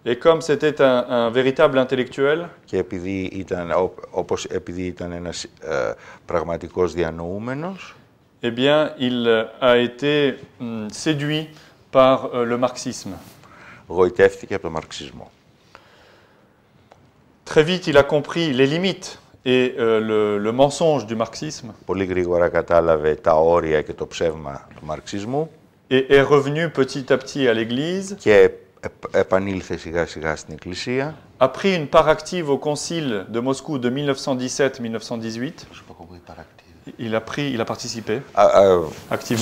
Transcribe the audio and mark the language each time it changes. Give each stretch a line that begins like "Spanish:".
French: Et comme c'était un véritable intellectuel,
Greek: και επειδή ήταν ένας πραγματικός διανοούμενος,
French: eh bien, il a été séduit par le marxisme.
Greek: Γοητεύτηκε από τον μαρξισμό.
French: Très vite, il a compris les limites et le mensonge du marxisme.
Greek: Πολύ γρήγορα κατάλαβε τα όρια και το ψεύμα του μαρξισμού.
French: Et est revenu petit à petit à l'Église.
Greek: Και επανήλθε σιγά σιγά στην Εκκλησία.
French: A pris une part active au concile de Moscou de 1917-1918. Il a participé activement.